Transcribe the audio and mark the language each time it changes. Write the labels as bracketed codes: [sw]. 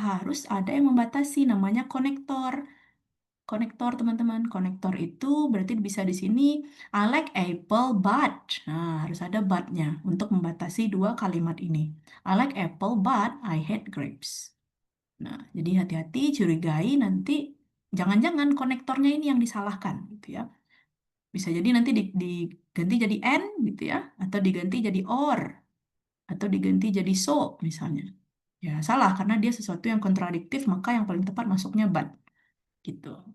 [id] Harus ada yang membatasi, namanya konektor. Konektor, teman-teman. Konektor itu berarti bisa di sini [en] I like apple but. [id] Nah, harus ada but-nya untuk membatasi dua kalimat ini. [en] I like apple but I hate grapes. [id] Nah, jadi hati-hati, curigai nanti jangan-jangan konektornya ini yang disalahkan gitu ya. Bisa jadi nanti diganti jadi and gitu ya, atau diganti jadi or, atau diganti jadi so misalnya. Ya, salah karena dia sesuatu yang kontradiktif, maka yang paling tepat masuknya but gitu.